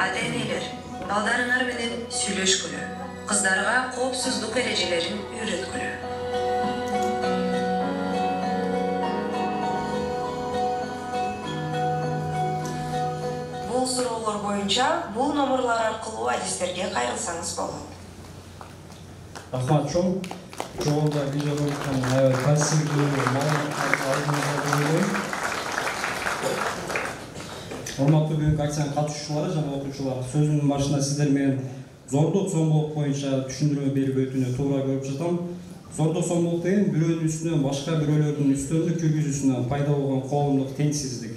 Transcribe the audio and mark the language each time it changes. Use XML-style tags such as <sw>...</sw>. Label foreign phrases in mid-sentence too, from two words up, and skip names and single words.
<ky>Ата-энелер, балдарыңар менен сүйлөшкүлө, кыздарга коопсуздук эрежелерин үйрөткүлө. Бул суроолор боюнча бул номурлар аркылуу адистерге кайрылсаңыз болот. Рахмат чоң. Жолда видеороликтен кәсіби маалыматтарды алдыңызға қойып. Урматтуу бүгүнкү акциянын катышуучулары жана окуучулар, сөзүмдүн башында сиздер менен зордук зомбулук боюнча түшүндүрмө берип өтүүнү туура көрүп жатам. Зордук зомбулук деген бирөөнүн үстүнөн башка бирөөлөрдүн үстөмдүк жүргүзүүсүнөн пайда болгон коомдук теңсиздик.</ky>